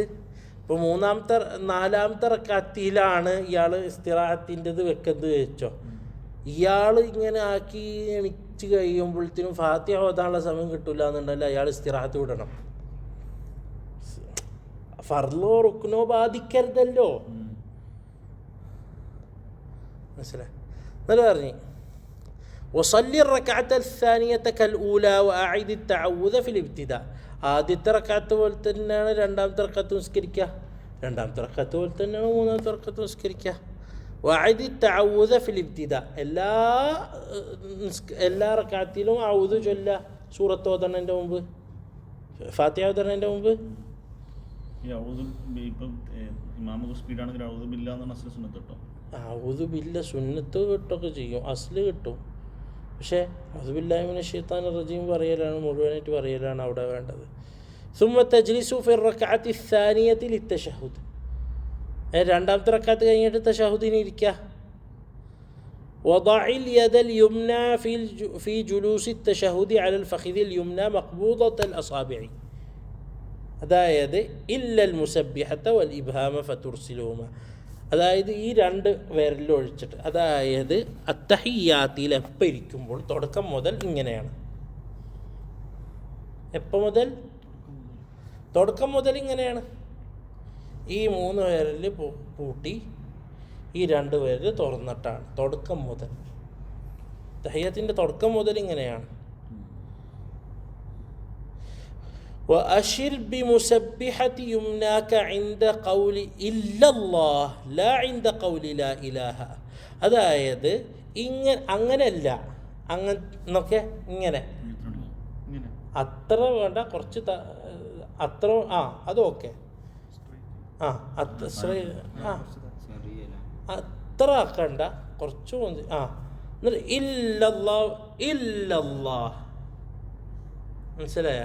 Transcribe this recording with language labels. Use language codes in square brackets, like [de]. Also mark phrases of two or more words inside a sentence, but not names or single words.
[ml] ഇപ്പോൾ നാലാമത്തെ റക്കാത്തിലാണ് ഇയാൾ ഇസ്തിറാഹത്തിൻ്റെത് വെക്കുന്നത് വെച്ചോ, ഇയാൾ ഇങ്ങനെ ആക്കി എണിച്ച് കഴിയുമ്പോഴത്തേനും ഫാത്തിഹ ഓതാനുള്ള സമയം കിട്ടില്ല എന്നുണ്ടല്ലോ, അയാൾ ഇസ്തിറാഹത്ത് വിടണം. ഫർളോ റുക്നോ ബാധിക്കരുതല്ലോ, മനസ്സിലായി? നല്ല പറഞ്ഞു [ar] وصل ركعة الثانية كالأولى وأعد التعوذ في الابتداء. [ml] ആദ്യത്തെ റക്അത്ത് പോലെ തന്നെയാണ് രണ്ടാമത്തെ റക്അത്ത് നിസ്കരിക്കുക, രണ്ടാമത്തെ റക്അത്ത് പോലെ തന്നെയാണ് മൂന്നാമത്തെ റക്അത്ത് നിസ്കരിക്കുക. [ar] وأعد التعوذ في الابتداء, [ml] എല്ലാ റക്അത്തിലും ഔദു ചൊല്ല, സൂറത്ത് ഓതണതിൻ്റെ മുമ്പ്, ഫാത്തിഹ ഓതണതിൻ്റെ മുമ്പ്. [ar] أعوذ بالله [ml] സുന്നത്ത് കിട്ടൊക്കെ ചെയ്യും, അസ്ല് കിട്ടും. പക്ഷേ [ar] أعوذ بالله من الشيطان الرجيم [ml] പറയലാണ്, മുഴുവനായിട്ട് പറയലാണ് അവിടെ വേണ്ടത്. [ar] ثم تجلس في الركعة الثانية للتشهد. [ml] രണ്ടാമത്തെ റക്അത്ത് കഴിഞ്ഞിട്ട് തശഹുദിന് ഇരിക്കുക. [ar] وضع اليد اليمنى في جلوس التشهد على الفخذ اليمنى مقبوضة الأصابع. അതായത് إلا المسبحة والإبهام فترسلهما. [ml] അതായത് ഈ രണ്ട് വിരലൊഴിച്ചിട്ട്, അതായത് അത്തഹിയ്യാത്തിൽ എപ്പോൾ ഇരിക്കുമ്പോൾ തുടക്കം മുതൽ ഇങ്ങനെയാണ്. എപ്പോൾ മുതൽ? തുടക്കം മുതൽ ഇങ്ങനെയാണ്. ഈ 3 വിരൽ പൂട്ടി ഈ 2 വിരൽ തുറന്നിട്ടാണ് തുടക്കം മുതൽ. തഹിയ്യാത്തിൻ്റെ തുടക്കം മുതൽ ഇങ്ങനെയാണ്. [ar] وأشر بمسبحة يمناك عند قول إلا الله لا عند قول لا إله. [ml] അതായത് അങ്ങനെയല്ല, അങ്ങനൊക്കെ ഇങ്ങനെ അത്ര വേണ്ട, കുറച്ച് അത്ര അതൊക്കെ അത്ര ആക്കണ്ട, കുറച്ച് എന്നിട്ട് ഇല്ലല്ലാ, മനസ്സിലായ?